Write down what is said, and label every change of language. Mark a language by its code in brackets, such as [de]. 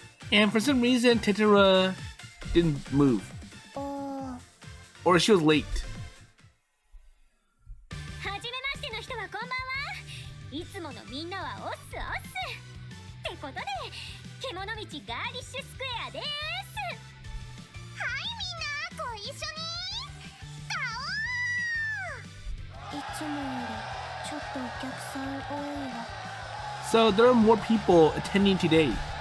[en] And for some reason, Tetera didn't move. Or she was late. [ja] はじめましての人はこんばんは。いつものみんなはオッスオッスってことで、獣道ガーリッシュスクエアです。はいみんなご一緒にガオー。いつもよりちょっとお客さん多いわ。 [en] So there are more people attending today.